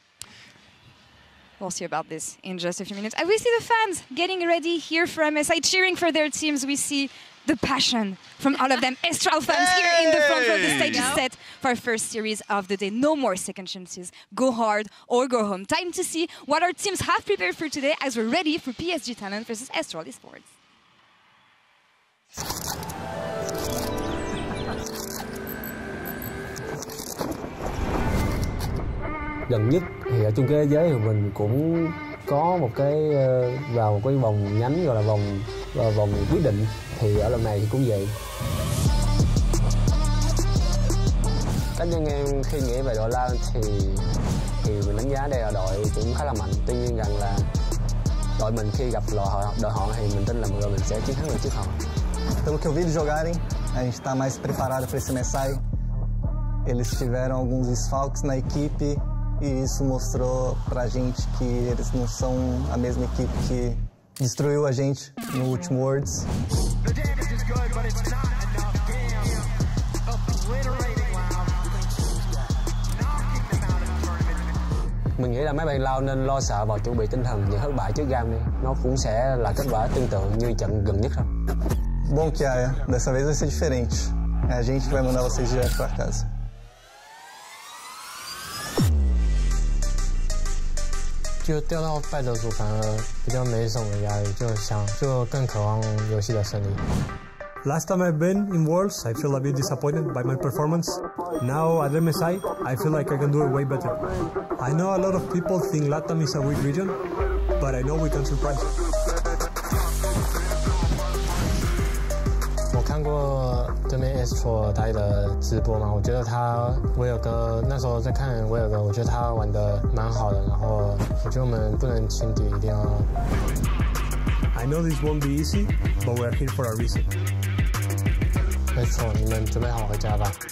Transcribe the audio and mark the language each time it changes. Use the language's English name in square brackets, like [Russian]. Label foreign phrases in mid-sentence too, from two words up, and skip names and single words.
[English] We'll see about this in just a few minutes. And we see the fans getting ready here for MSI, cheering for their teams. We see the passion from all of them. Estral fans here in the front row. The stage is set for our first series of the day. No more second chances. Go hard or go home. Time to see what our teams have prepared for today as we're ready for PSG Talent versus Estral Esports. [Vietnamese] Gần nhất thì ở chung kết thế giới thì mình cũng có một cái vào một cái vòng nhánh gọi là vòng quyết định, thì ở lần này thì cũng vậy. Cá nhân em khi nghĩ về đội LAN thì mình đánh giá đây là đội cũng khá là mạnh. Tuy nhiên rằng là đội mình khi gặp đội họ thì mình tin là đội mình sẽ chiến thắng được trước họ. [Portuguese] Pelo que eu vi eles jogarem, a gente está mais preparado para esse MSI. Eles tiveram alguns desfalques na equipe e isso mostrou pra gente que eles não são a mesma equipe que destruiu a gente no último Worlds. [Vietnamese] Mình nghĩ là mấy bạn lao nên lo sợ và chuẩn bị tinh thần những thất bại trước GAM đi. Nó cũng sẽ là kết quả tương tự như trận gần nhất thôi. [Portuguese] Bom que dessa vez vai ser diferente. É a gente que vai mandar vocês direto pra casa. [Chinese] 就掉到败者组反而比较没什么压力，就更渴望游戏的胜利。 [English] Last time I've been in Worlds, I feel a bit disappointed by my performance. Now at MSI, I feel like I can do it way better. I know a lot of people think LATAM is a weak region, but I know we can surprise. [Chinese] 我看过对面 Esports 他的直播嘛，我觉得威尔哥那时候在看威尔哥，我觉得他玩得蛮好的，然后我觉得我们不能轻敌，一定要。 [English] I know this won't be easy, but we're here for a reason. [Chinese] 没错，你们准备好回家吧。